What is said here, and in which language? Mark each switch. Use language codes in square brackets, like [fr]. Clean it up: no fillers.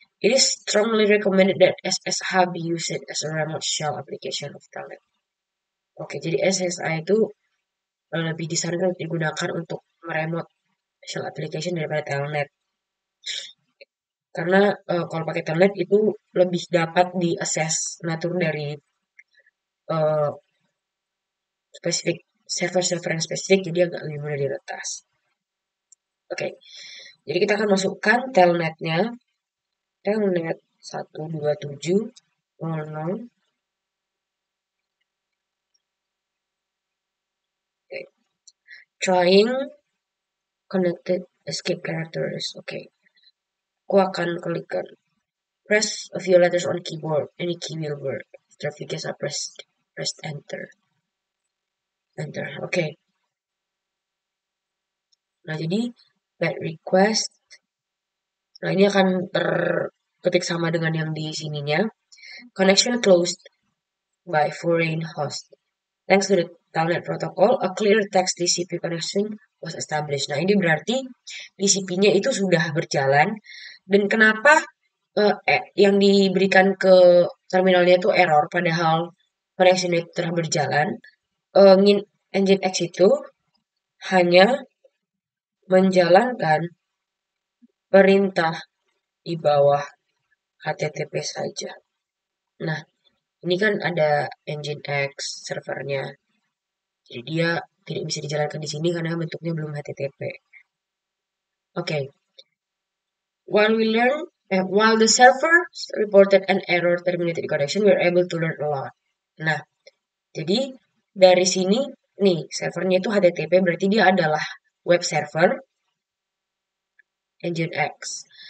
[en] It is strongly recommended that SSH be used as a remote shell application of Telnet. [id] Oke, jadi SSH itu lebih disarankan untuk digunakan untuk meremote shell application daripada Telnet. Karena kalau pakai Telnet itu lebih dapat diakses natur dari spesifik server-server yang spesifik, jadi agak lebih mudah diretas. Oke, jadi kita akan masukkan telnetnya, telnet 127.0.0. Oke. [en] Trying connected escape characters. [id] Oke, aku akan klikkan [en] press a few letters on keyboard, any key will work. After a few keys I press enter. Oke. [id] Nah, jadi [en] that request. [id] Nah, ini akan terketik sama dengan yang di sininya. [en] Connection closed by foreign host. Thanks to the Telnet protocol, a clear text TCP connection was established. [id] Nah, ini berarti TCP-nya itu sudah berjalan. Dan kenapa yang diberikan ke terminalnya itu error, padahal connection itu telah berjalan. Nginx itu hanya menjalankan perintah di bawah HTTP saja. Nah, ini kan ada Nginx servernya. Jadi dia tidak bisa dijalankan di sini karena bentuknya belum HTTP. Oke. [en] While the server reported an error terminated connection, we are able to learn a lot. [id] Nah, jadi dari sini nih servernya itu HTTP berarti dia adalah web server Nginx.